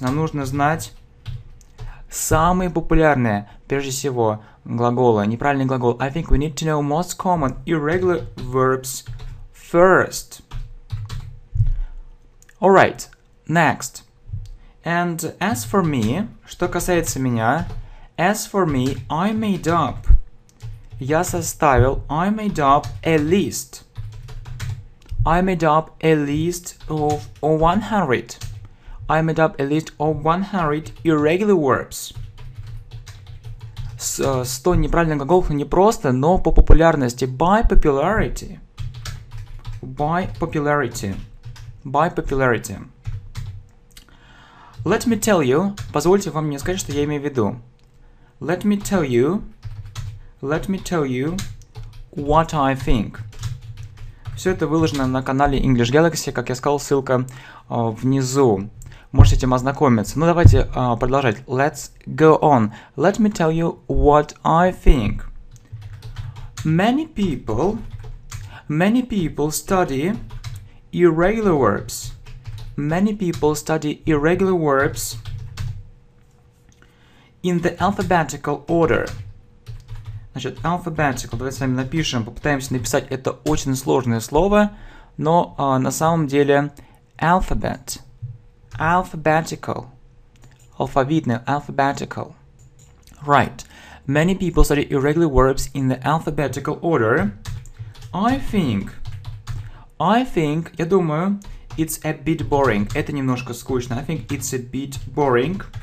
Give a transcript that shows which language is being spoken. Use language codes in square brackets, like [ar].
[ru] Нам нужно знать самые популярные, прежде всего, глаголы, неправильный глагол. [en] I think we need to know most common irregular verbs first. Alright, next. And as for me, [ru] что касается меня, [en] as for me, I made up. [ru] Я составил, [en] I made up a list. I made up a list of 100. I made up a list of 100 irregular verbs. [ru] 100 неправильных глаголов не просто, но по популярности. [en] By popularity. By popularity. By popularity. Let me tell you. [ru] Позвольте вам мне сказать, что я имею в виду. [en] Let me tell you what I think. [ru] Все это выложено на канале English Galaxy, как я сказал, ссылка внизу. Можете с этим ознакомиться. Ну, давайте продолжать. [en] Let's go on. Let me tell you what I think. Many people study irregular verbs. Many people study irregular verbs in the alphabetical order. [ru] Значит, alphabetical. Давайте с вами напишем, попытаемся написать это очень сложное слово, но на самом деле alphabet. [en] Alphabetical. [ru] Алфавитный, [en] alphabetical. Right. Many people study irregular verbs in the alphabetical order. I think, [ru] я думаю, [en] it's a bit boring. [ru] Это немножко скучно. [en] I think it's a bit boring.